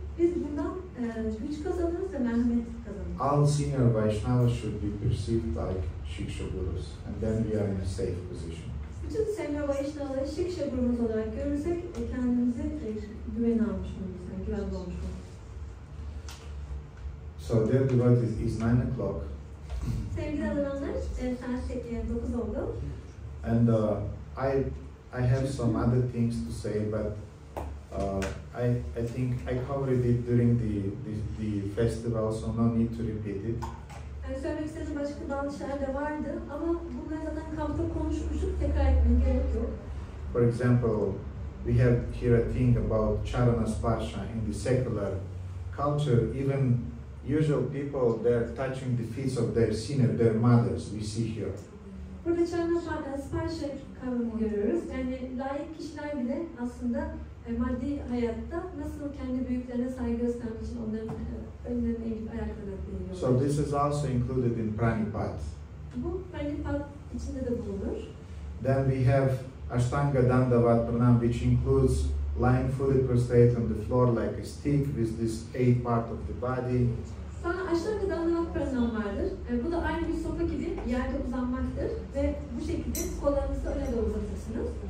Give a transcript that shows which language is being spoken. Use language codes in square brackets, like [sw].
[tr] Biz bundan güç kazanırız ve merhamet kazanırız. [en] All senior Vaishnavas should be perceived like Shiksha gurus, and then we are in a safe position. [tr] Bütün senior Vaishnavaları Shiksha gurumuz olarak görürsek kendimizi güvene almış oluruz, yani güvenli olmuş oluruz. [en] So there the word is 9 o'clock. [tr] Sevgili adananlar, saat 9 oldu. [en] And I have some other things to say, but I think I covered it during the festival, so no need to repeat it. [tr] Yani söylemek istediğim başka bazı şeyler de vardı ama bunları zaten kampta konuşmuştuk, tekrar etmeye gerek yok. [en] For example, we have here a thing about charana sparsha in the secular culture. Even usual people, they're touching the feet of their senior, their mothers, we see here. [tr] Burada charana sparsha kavramını görüyoruz. Yani layık kişiler bile aslında maddi hayatta nasıl kendi büyüklerine saygı göstermek için onların önlerine eğilip ayaklarına değiyor. [en] So this is also included in pranipāt. [tr] Bu pranipāt içinde de bulunur. [en] Then we have ashtanga dandavat pranam, which includes lying fully prostrate on the floor like a stick with this 8 part of the body. [tr] Sonra aşağıda dandavat pranam vardır. Bu da aynı bir sopa gibi yerde uzanmaktır ve bu şekilde kollarınızı öne doğru uzatırsınız.